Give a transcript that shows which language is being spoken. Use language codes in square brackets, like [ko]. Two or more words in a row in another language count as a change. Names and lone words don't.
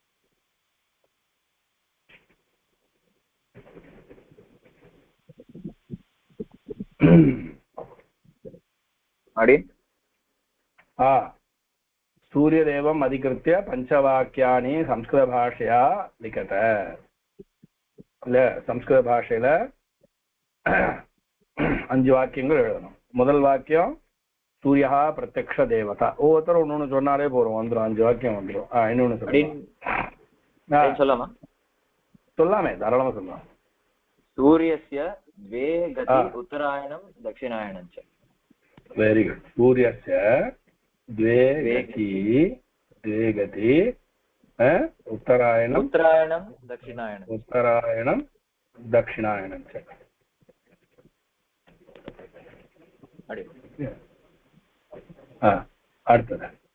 [sa] सूर्यदेवम् अधिकृत्य पंचवाक्यानि संस्कृत भाषया लिखित. [ta] संस्कृत भाषையில 5 வாக்கியங்கள் எழுதணும். முதல் வாக்கியம் [sa] सूर्य प्रत्यक्ष देवता. [ta] ஒவ்வொருத்தரும் ஒன்னொன்னு சொன்னாலே போறோம், வந்துடும் 5 வாக்கியம் வந்துடும். இன்னொன்னு சொல்லலாமா? சொல்லாமே, தாராளமா சொல்லலாம். [sa] सूर्यस्य द्वे गति उत्तरायणं दक्षिणायनं च. [en] very good. [sa] सूर्यस्य द्वे गति उत्तरायणं दक्षिणायनं च. [ta] அடுத்தது